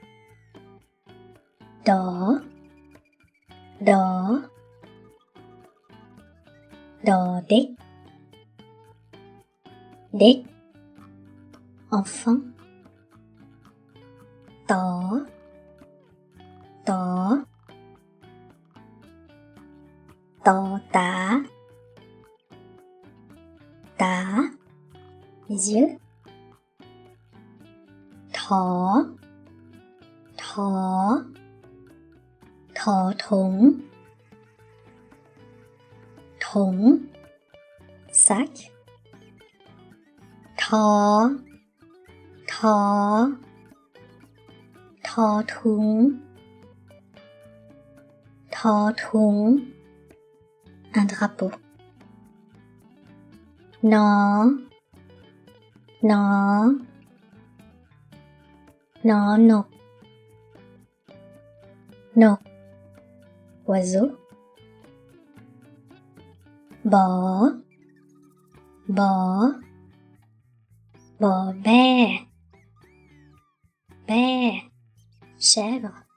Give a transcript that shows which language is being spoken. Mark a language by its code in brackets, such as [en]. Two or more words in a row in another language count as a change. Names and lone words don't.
[th] ดอเด็ก enfant ตอตา [fr] les yeux [th] ถอถุง sac ทอ ถุง [fr] un drapeau [th] นก oiseau บอแบ่ chèvre